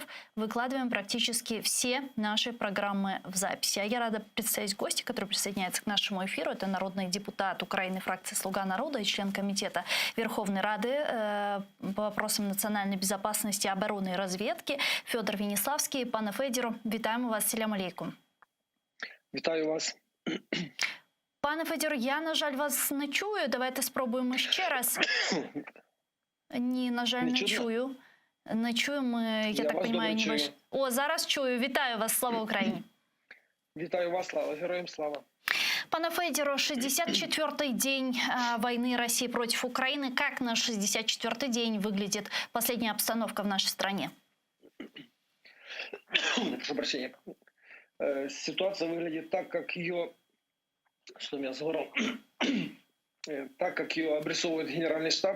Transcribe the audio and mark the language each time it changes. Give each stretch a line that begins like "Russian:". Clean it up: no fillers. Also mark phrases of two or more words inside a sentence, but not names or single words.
Russian: Выкладываем практически все наши программы в записи. А я рада представить гостя, который присоединяется к нашему эфиру. Это народный депутат Украины фракции «Слуга народа» и член комитета Верховной Рады по вопросам национальной безопасности, обороны и разведки Федор Веніславський.
Ukrainian: Пане Федору, вітаємо вас.
Arabic: سلام عليكم.
Ukrainian: Вітаю вас. Пане Федору, я, на жаль, вас не чую. Давайте спробуємо ще раз. Ні, на жаль, не чую. Не чуємо, я так розумію, ні ваш... О, зараз чую. Вітаю вас. Слава Україні. Вітаю вас, слава. Героям слава. Пане Федору,
Russian: 64-й день войны России против Украины. Как на 64-й день выглядит последняя обстановка в нашей стране? Прошу прощения. Ситуация выглядит так, как ее... Что у меня с гором? Так, как ее обрисовывает Генеральный штаб.